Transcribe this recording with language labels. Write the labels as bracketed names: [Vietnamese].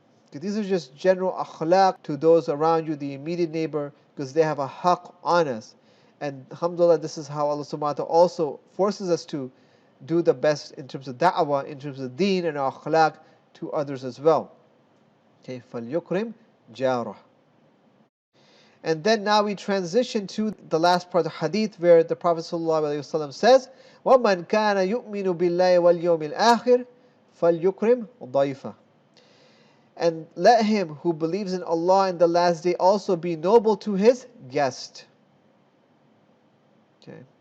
[English] These are just general akhlaq to those around you, the immediate neighbor, because they have a haqq on us. And alhamdulillah, this is how Allah subhanahu wa ta'ala also forces us to do the best in terms of da'wah, in terms of deen and akhlaq to others as well. Okay, [Arabic] فَلْيُكْرِمْ جَارَهُ. [English] And then now we transition to the last part of the hadith where the Prophet ﷺ says, [Arabic] وَمَنْ كَانَ يُؤْمِنُ بِاللَّهِ وَالْيَوْمِ الْآخِرِ فَلْيُكْرِمْ ضَيْفَهُ. [English] And let him who believes in Allah and the last day also be noble to his guest. Okay.